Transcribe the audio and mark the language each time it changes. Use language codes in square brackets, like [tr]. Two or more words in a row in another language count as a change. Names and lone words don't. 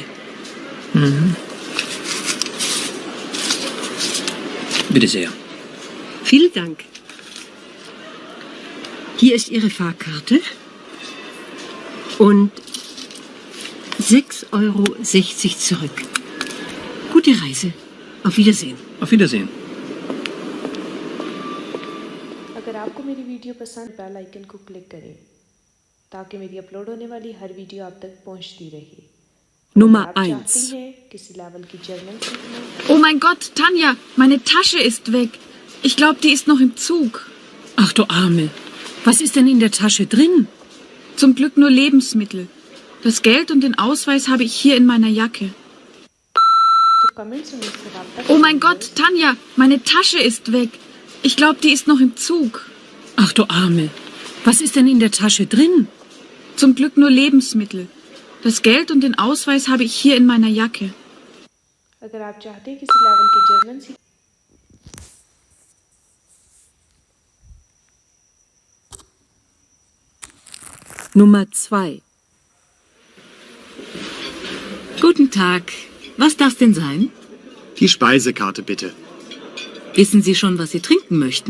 [de] Mhm. Bitte sehr. Vielen Dank. Hier ist Ihre Fahrkarte und 6,60 € zurück. Gute Reise. Auf Wiedersehen. Auf Wiedersehen. [hi] अगर आपको मेरी वीडियो पसंद [en] bell icon [hi] को क्लिक करें ताकि मेरी अपलोड होने वाली हर वीडियो आप तक पहुंचती रहे। [de] Nummer [hi] आप 1. चाहती हैं किसी लेवल की जर्मन सीखना? [de] Oh mein Gott, Tanja, meine Tasche ist weg. Ich glaube, die ist noch im Zug. Ach du Arme. Was ist denn in der Tasche drin? Zum Glück nur Lebensmittel. Das Geld und den Ausweis habe ich hier in meiner Jacke. [hi] तो कमेंट्स में मुझसे रब्ता [de] Oh mein Gott, Tanja, meine Tasche ist weg. Ich glaube, die ist noch im Zug. Ach du Arme. Was ist denn in der Tasche drin? Zum Glück nur Lebensmittel. Das Geld und den Ausweis habe ich hier in meiner Jacke. [hi] अगर आप चाहते हैं किसी लेवल की जर्मन सीख [de] Nummer 2. Guten Tag. Was darf denn sein? Die Speisekarte bitte. Wissen Sie schon, was Sie trinken möchten?